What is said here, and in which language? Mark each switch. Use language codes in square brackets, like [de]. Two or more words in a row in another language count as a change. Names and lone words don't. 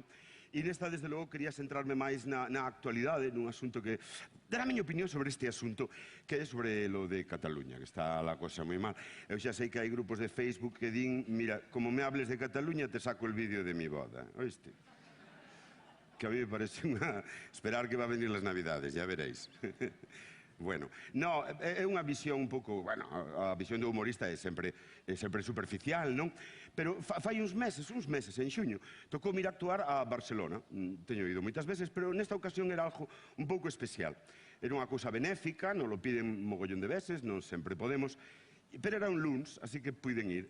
[gl] E nesta, desde logo, quería centrarme máis na actualidade, nun asunto que... Dar a miña opinión sobre este asunto, que é sobre [es] lo de [gl] Cataluña, que está a cosa moi mal. Eu xa sei que hai grupos de Facebook que din, mira, [es] como me hables de Cataluña, te saco el vídeo de mi boda. [gl] Oíste? Que [es] a mí me parece [gl] unha... [es] Esperar que va a venir las Navidades, ya veréis. Bueno, no, [gl] é unha visión un pouco, bueno, a visión do humorista é sempre superficial, non? Pero fai uns meses, en xuño, tocou ir a actuar a Barcelona. Teño ido moitas veces, pero nesta ocasión era algo un pouco especial. Era unha cousa benéfica, non [es] lo piden [gl] mogollón de veces, non sempre podemos, pero era un luns, así que puiden ir.